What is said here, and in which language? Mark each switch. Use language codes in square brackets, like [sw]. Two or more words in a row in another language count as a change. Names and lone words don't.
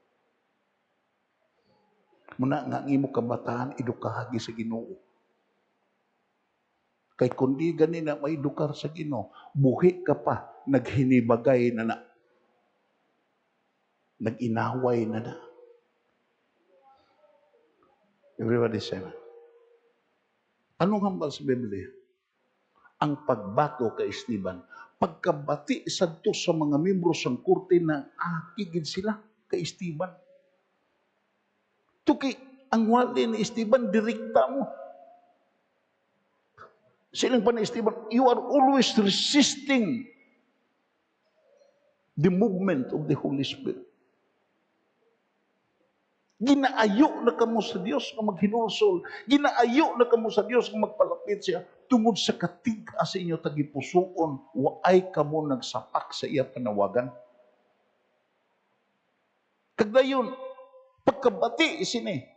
[hil] Muna nga ang imo kabataan, edukahagi sa Ginoo. Kay kundi gani na may edukar sa Ginoo, buhi ka pa, naghinibagay na na. Nag-inaway na na. [en] Everybody say, [hil] anong hambal sa Biblia? Ang pagbato kay Esteban, pagkabati sadto sa mga membro sang korte na akigid sila kay Esteban. Tuki, ang wali ni Esteban, direkta mo. Silang pa ni Esteban, [en] you are always resisting the movement of the Holy Spirit. [hil] Ginaayo na kamo sa Dios nga maghinulsol. Ginaayo na kamo sa Dios nga magpalapit siya tungod sa katig-a sa inyo tagipusoon, waay kamo nagsapak sa iya panawagan. Kagdayon, pagkabati sini.